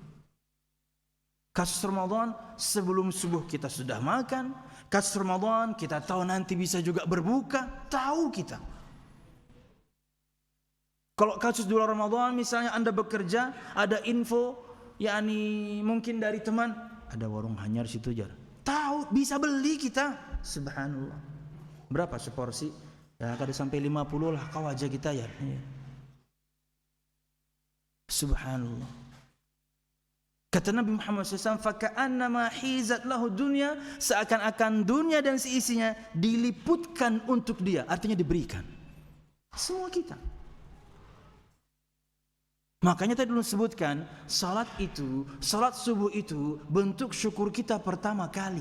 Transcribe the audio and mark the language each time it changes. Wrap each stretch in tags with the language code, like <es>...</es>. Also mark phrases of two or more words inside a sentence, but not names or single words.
<id>Kasus Ramadan, sebelum subuh kita sudah makan. Kasus Ramadan, kita tahu nanti bisa juga berbuka, tahu kita.</id> <bjn>Kalau kasus di bulan Ramadan, misalnya Anda bekerja, ada info, mungkin dari teman, ada warung hanyar situ jar.</bjn> <id>Tahu, bisa beli kita. Subhanallah. Berapa seporsi?</id> <bjn>Ya kada sampai 50 lah kau aja kita ya.</bjn> <id>Subhanallah. Kata Nabi Muhammad SAW,</id> <ar>"Faka'annama hizat lahu dunya",</ar> <id>seakan-akan dunia dan seisinya diliputkan untuk dia, artinya diberikan. Semua kita. Makanya tadi dulu sebutkan, salat subuh itu bentuk syukur kita pertama kali.</id>